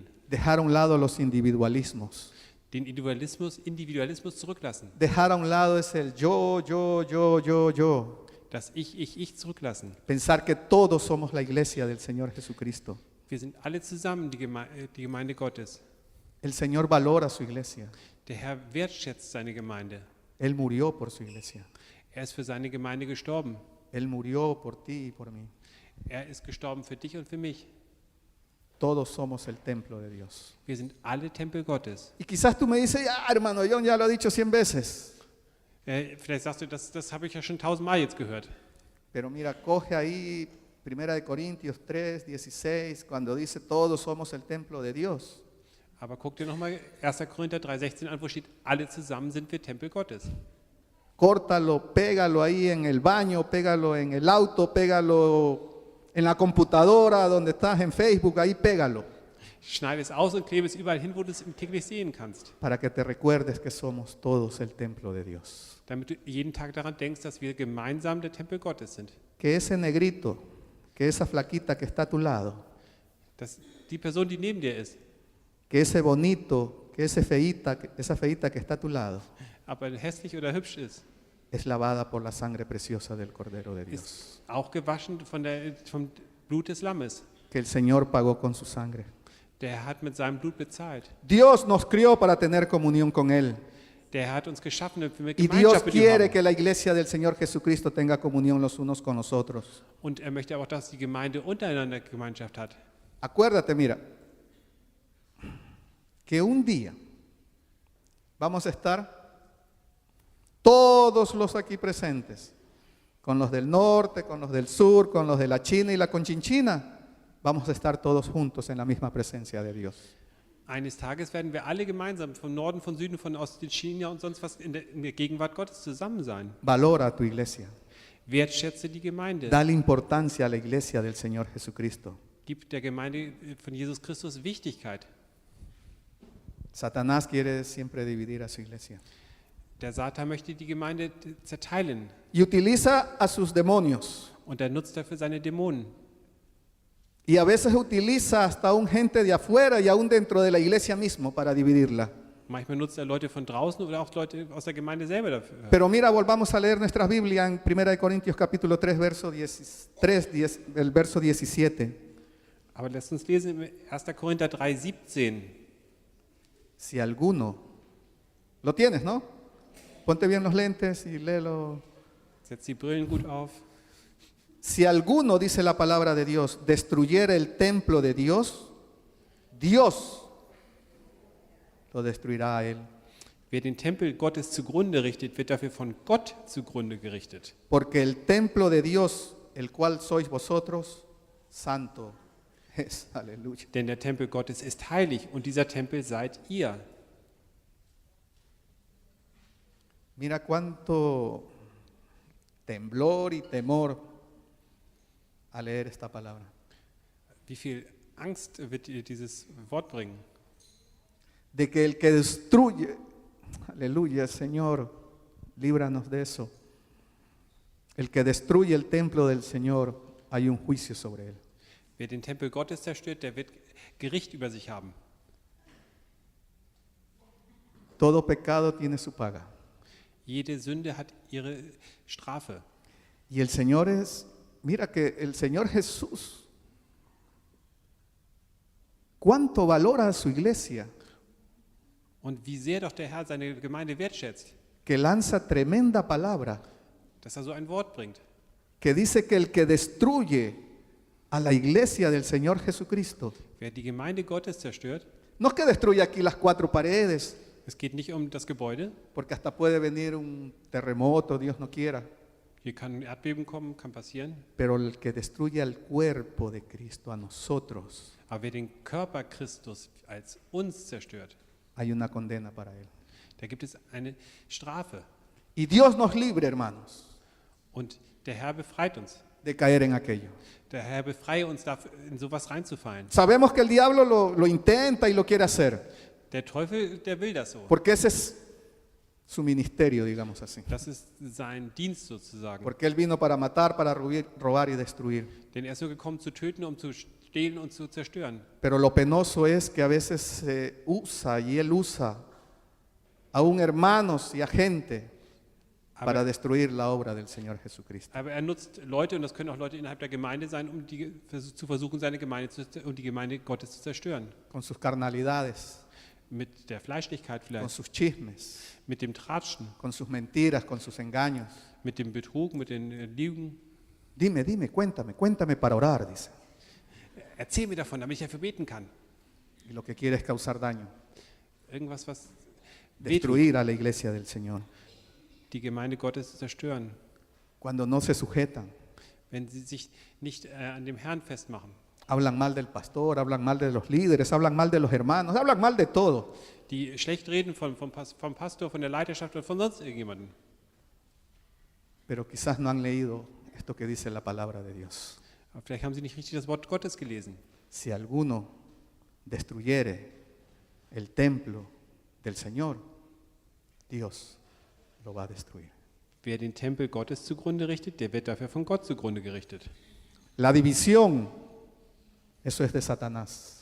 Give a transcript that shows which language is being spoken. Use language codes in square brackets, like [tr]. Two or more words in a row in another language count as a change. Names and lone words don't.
[es] Dejar a un lado los individualismos. [de] den Individualismus zurücklassen, [es] Dejar a un lado es el yo. [de] das Ich zurücklassen. [es] Pensar que todos somos la iglesia del Señor Jesucristo. [de] Wir sind alle zusammen die Gemeinde Gottes. [es] El Señor valora su iglesia. [de] Der Herr wertschätzt seine Gemeinde. [es] Él murió por su iglesia. [de] Er ist für seine Gemeinde gestorben. [es] Él murió por ti y por mí. [de] Er ist gestorben für dich und für mich. [es] Todos somos el templo de Dios. [de] Wir sind alle Tempel Gottes. [es] Y quizás tú me dices, hermano, John ya lo ha dicho 100 veces. [de] Vielleicht sagst du, das habe ich ja schon 1000 Mal jetzt gehört. [es] Pero mira, coge ahí Primera de Corintios 3, 16, cuando dice todos somos el templo de Dios. [de] Aber guck dir nochmal 1. Korinther 3,16 an, wo steht, alle zusammen sind wir Tempel Gottes. [es] Córtalo, pégalo ahí en el baño, pégalo en el auto, pégalo en la computadora, donde estás en Facebook, ahí pégalo, [de] Schneide es aus und klebe es überall hin, wo du es täglich sehen kannst. [es] para que te recuerdes que somos todos el templo de Dios. [de] Damit du jeden Tag daran denkst, dass wir gemeinsam der Tempel Gottes sind. [es] Que ese negrito, que esa flaquita que está a tu lado, [de] Dass die Person, die neben dir ist, [es] que ese bonito, que esa feíta que está a tu lado, [de] ob er hässlich oder hübsch ist, [es] es lavada por la sangre preciosa del Cordero de Dios. [de] ist auch gewaschen vom Blut des Lammes. [es] Que el Señor pagó con su sangre. [de] Der Herr hat mit seinem Blut bezahlt. [es] Dios nos crió para tener comunión con Él. [de] Der Herr hat uns geschaffen, damit wir [es] Y Dios [de] Gemeinschaft mit ihm [es] quiere [de] haben. [es] que la iglesia del Señor Jesucristo tenga comunión los unos con los otros. [de] Und er möchte auch, dass die Gemeinde untereinander Gemeinschaft hat. [es] Acuérdate, mira, que un día vamos a estar todos los aquí presentes, con los del norte, con los del sur, con los de la China y la Conchinchina, vamos a estar todos juntos en la misma presencia de Dios. [de] Eines Tages werden wir alle gemeinsam vom Norden, von Süden, von Osten, China und sonst was in der Gegenwart Gottes zusammen sein. [es] Valora a tu iglesia. [de] Wertschätze die Gemeinde. [es] Dale importancia a la iglesia del Señor Jesucristo. [de] Gib der Gemeinde von Jesus Christus Wichtigkeit. [es] Satanás quiere siempre dividir a su iglesia. [de] Der Satan möchte die Gemeinde zerteilen [es] Y utiliza a sus demonios. [de] und er nutzt dafür seine Dämonen. [es] Y a veces utiliza hasta un gente de afuera y aún dentro de la iglesia mismo para dividirla. [de] Manchmal nutzt er Leute von draußen oder auch Leute aus der Gemeinde selber dafür. [es] Pero mira, volvamos a leer nuestra Biblia en 1 de Corintios capítulo 3, el verso 17. [de] Aber lasst uns lesen in 1. Korinther 3,17. [es] Si alguno, lo tienes, ¿no? Ponte bien los lentes y léelo. [de] Setz die Brillen gut auf. [es] Si alguno, dice la palabra de Dios, destruyera el templo de Dios, Dios lo destruirá a él. [de] Wer den Tempel Gottes zugrunde richtet, wird dafür von Gott zugrunde gerichtet. [es] Porque el templo de Dios, el cual sois vosotros, santo es. Aleluya. [de] Denn der Tempel Gottes ist heilig und dieser Tempel seid ihr. [es] Mira cuánto temblor y temor a leer esta palabra. [de] Wie viel Angst wird dir dieses Wort bringen? [es] De que el que destruye, aleluya, Señor, líbranos de eso. El que destruye el templo del Señor, hay un juicio sobre él. [de] Wer den Tempel Gottes zerstört, der wird Gericht über sich haben. [es] Todo pecado tiene su paga. [de] Jede Sünde hat ihre Strafe. [es] Y el Señor mira que el Señor Jesús, cuánto valora a su iglesia, [de] Und wie sehr doch der Herr seine Gemeinde wertschätzt, [es] que lanza tremenda palabra, [de] dass er so ein Wort bringt. [es] que dice que el que destruye a la iglesia del Señor Jesucristo, [de] Wer die Gemeinde Gottes zerstört, [es] no es que destruya aquí las cuatro paredes, [de] es geht nicht um das Gebäude. [es] porque hasta puede venir un terremoto, Dios no quiera, [de] Hier kann ein Erdbeben kommen, kann passieren. [es] pero el que destruye al cuerpo de Cristo, a nosotros, [de] Aber wer den Körper Christus als uns zerstört, [es] hay una condena para él. [de] da gibt es eine Strafe. [es] Y Dios nos libre, hermanos, [de] Und der Herr befreit uns. [es] de caer en aquello. [de] Der Herr befreie uns, dafür, in sowas reinzufallen. [es] Sabemos que el diablo lo intenta y lo quiere hacer, [de] Der Teufel, der will das so. [es] porque ese es su ministerio, digamos así. [de] Das ist sein Dienst sozusagen. [es] Porque él vino para matar, para robar y destruir. [de] Denn er ist so gekommen, zu töten, um zu stehlen und zu zerstören. [es] Pero lo penoso es que a veces se usa y él usa aún hermanos y a gente para destruir la obra del Señor Jesucristo. [de] Aber er nutzt Leute, und das können auch Leute innerhalb der Gemeinde sein, um zu versuchen, seine Gemeinde und die Gemeinde Gottes zu zerstören. [es] Con sus carnalidades, [de] Mit der Fleischlichkeit [es] con [de] vielleicht, [es] sus chismes, [de] mit dem Tratschen, [es] con sus mentiras, con sus engaños. [de] mit dem Betrug, mit den Lügen. [es] Dime, cuéntame para orar, dice. [de] Erzähl mir davon, damit ich dafür beten kann. [es] Y lo que quiere es causar daño, [de] Irgendwas, was wehtut, [es] destruir a la iglesia del Señor. [de] die Gemeinde Gottes zu zerstören. [es] Cuando no se sujetan, [de] wenn sie sich nicht an dem Herrn festmachen. [es] Hablan mal del pastor, hablan mal de los líderes, hablan mal de los hermanos, hablan mal de todo. [de] Die schlecht reden vom Pastor, von der Leiterschaft oder von sonst irgendjemandem. [es] Pero quizás no han leído esto que dice la palabra de Dios. [de] Aber vielleicht haben sie nicht richtig das Wort Gottes gelesen. [es] Si alguno destruyere el templo del Señor, Dios lo va a destruir. [de] Wer den Tempel Gottes zugrunde richtet, der wird dafür von Gott zugrunde gerichtet. [es] La división, eso es de Satanás.